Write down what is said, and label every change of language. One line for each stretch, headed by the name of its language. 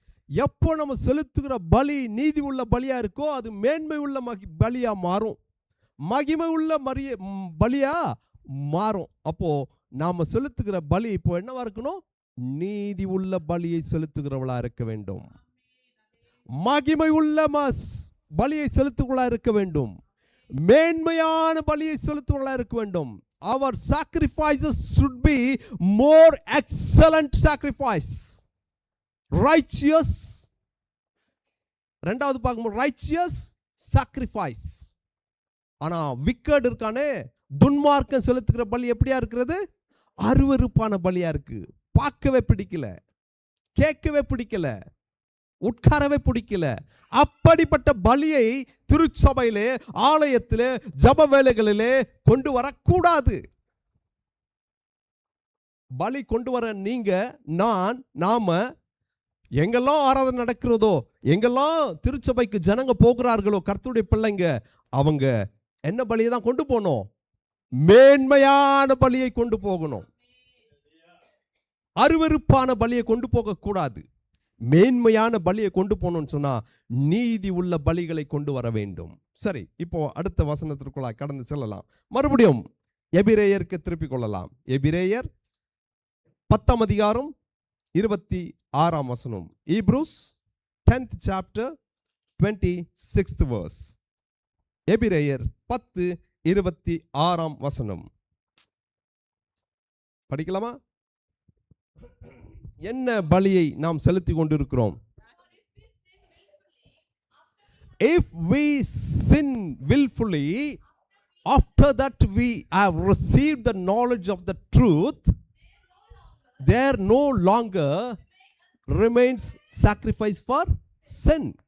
Tamil: எப்போ நம்ம செலுத்துகிற பலி நீதி உள்ள பலியா இருக்கோ அது மேன்மை உள்ள பலியா மாறும், மகிமை உள்ள பலியா மாறும். அப்போ நாம செலுத்துகிற பலி இப்போ என்னவா இருக்கணும்? நீதி உள்ள பலியை செலுத்துகிறவளா இருக்க வேண்டும், மகிமை உள்ள பலியை செலுத்துகிறவளா இருக்க வேண்டும், மேன்மையான பலியை செலுத்துவர்களா இருக்க வேண்டும்.
English: Our sacrifices should be more excellent sacrifice, righteous.
Tamil: இரண்டாவது பார்க்கும்போது
English: righteous sacrifice.
Tamil: ஆனா wicked இருக்கானே, துன்மார்க்கம் செலுத்துகிற பலி எப்படியா இருக்கிறது? அருவருப்பான பலியா இருக்கு. பார்க்கவே பிடிக்கல, கேட்கவே பிடிக்கல, உட்காரவே பிடிக்கல. அப்படிப்பட்ட பலியை திருச்சபையிலே, ஆலயத்திலே, ஜப வேளைகளிலே கொண்டு வரக்கூடாது. பலி கொண்டு வர நீங்க, நாம எங்கெல்லாம் ஆராதனை நடக்கிறதோ, எங்கெல்லாம் திருச்சபைக்கு ஜனங்க போகிறார்களோ, கர்த்தருடைய பிள்ளைங்க, அவங்க என்ன பலியை தான் கொண்டு போகணும்? மேன்மையான பலியை கொண்டு போகணும். அருவருப்பான பலியை கொண்டு போக கூடாது. மேன்மையான பலியை கொண்டு போகணும்னு சொன்னா நீதி உள்ள பலிகளை கொண்டு வர வேண்டும். சரி, இப்போ அடுத்த வசனத்திற்குள்ள கடந்து செல்லலாம். மறுபடியும் எபிரேயருக்கு திருப்பிக் கொள்ளலாம். எபிரேயர் 10ஆம் அதிகாரம் 26ஆம் வசனம்.
English: Hebrews 10th chapter 26th verse.
Tamil: எபிரேயர் 10:26ஆம் வசனம் படிக்கலாமா? என்ன பலியை நாம் செலுத்தி கொண்டிருக்கிறோம்?
English: If we sin willfully, after that we have received the knowledge of the truth, there no longer remains sacrifice for sin.